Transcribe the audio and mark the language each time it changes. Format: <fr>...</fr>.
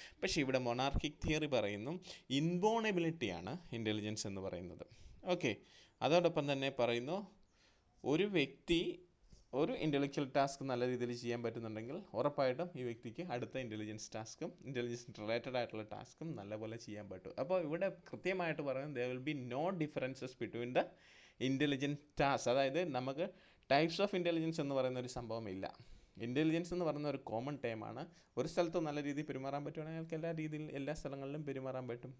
<ml>പക്ഷേ ഇവിടെ മൊണാർക്കിക് തിയറി പറയുന്നു ഇൻബോൺ എബിലിറ്റിയാണ് ഇൻ്റലിജൻസ് എന്ന് പറയുന്നത്. ഓക്കെ, അതോടൊപ്പം തന്നെ പറയുന്നു ഒരു വ്യക്തി ഒരു ഇൻ്റലക്ച്വൽ ടാസ്ക് നല്ല രീതിയിൽ ചെയ്യാൻ പറ്റുന്നുണ്ടെങ്കിൽ ഉറപ്പായിട്ടും ഈ വ്യക്തിക്ക് അടുത്ത ഇൻ്റലിജൻസ് റിലേറ്റഡ് ആയിട്ടുള്ള ടാസ്കും നല്ലപോലെ ചെയ്യാൻ പറ്റും. അപ്പോൾ ഇവിടെ കൃത്യമായിട്ട് പറയുന്നത്</ml> <en>there will be no differences between the intelligent tasks.</en> <ml>അതായത് നമുക്ക് ടൈപ്സ് ഓഫ് ഇൻ്റലിജൻസ് എന്ന് പറയുന്ന ഒരു സംഭവം ഇല്ല. ഇൻ്റലിജൻസ് എന്ന് പറയുന്ന ഒരു കോമൺ ടൈമാണ്. ഒരു സ്ഥലത്ത് നല്ല രീതിയിൽ പെരുമാറാൻ പറ്റുവാണെങ്കിൽ അയാൾക്ക് എല്ലാ സ്ഥലങ്ങളിലും പെരുമാറാൻ പറ്റും.</ml>